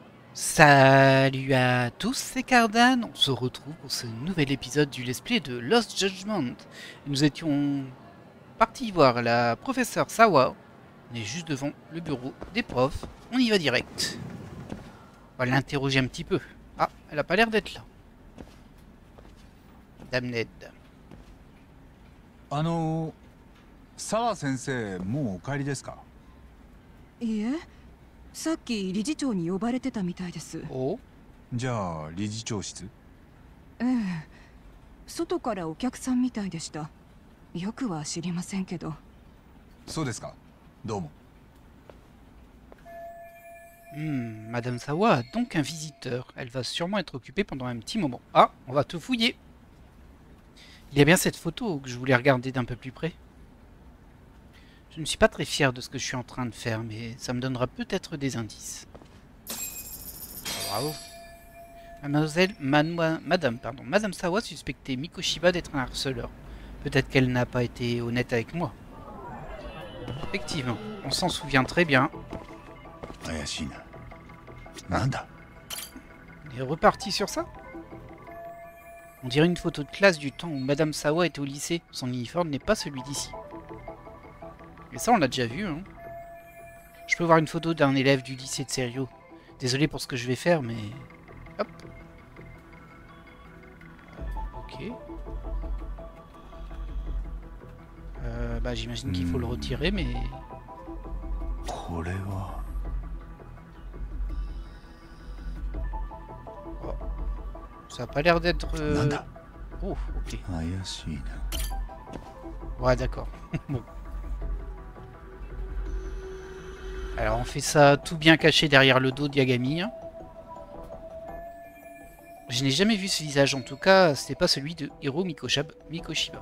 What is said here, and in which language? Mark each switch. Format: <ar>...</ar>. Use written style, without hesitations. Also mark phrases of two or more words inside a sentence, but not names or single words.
<fr>Salut à tous, c'est Cardan, on se retrouve pour ce nouvel épisode du Let's Play de Lost Judgment. Nous étions partis voir la professeure Sawa, on est juste devant le bureau des profs, on y va direct. On va l'interroger un petit peu. Ah, elle a pas l'air d'être là. Dame Ned.</fr> <ja>澤先生、もうお帰りですか？いいえ、さっき理事長に呼ばれてたみたいです。 Oh, じゃあ理事長室？ええ、外からお客さんみたいでした。よくは知りませんけど。そうですか。どうも。</ja> <fr>Madame Sawa a donc un visiteur. Elle va sûrement être occupée pendant un petit moment. Ah, on va tout fouiller. Il y a bien cette photo que je voulais regarder d'un peu plus près. Je ne suis pas très fier de ce que je suis en train de faire, mais ça me donnera peut-être des indices. Bravo. Madame Sawa suspectait Mikoshiba d'être un harceleur. Peut-être qu'elle n'a pas été honnête avec moi. Effectivement, on s'en souvient très bien.</fr> <ja>怪しいな。なんだ？</ja> <fr>On est reparti sur ça? On dirait une photo de classe du temps où Madame Sawa était au lycée. Son uniforme n'est pas celui d'ici. Mais ça, on l'a déjà vu, hein. Je peux voir une photo d'un élève du lycée de Serio. Désolé pour ce que je vais faire, mais... Hop. Ok. Bah, j'imagine qu'il faut le retirer, mais...</fr> <ja>これは。</ja> <fr>Ça a pas l'air d'être...</fr> <ja>なんだ？</ja> <fr>Oh, ok.</fr> <ja>怪しいな。</ja> <fr>Ouais, d'accord. Bon. Alors, on fait ça tout bien caché derrière le dos d'Yagami. Hein. Je n'ai jamais vu ce visage, en tout cas, c'était pas celui de Hiro Mikoshiba.</fr>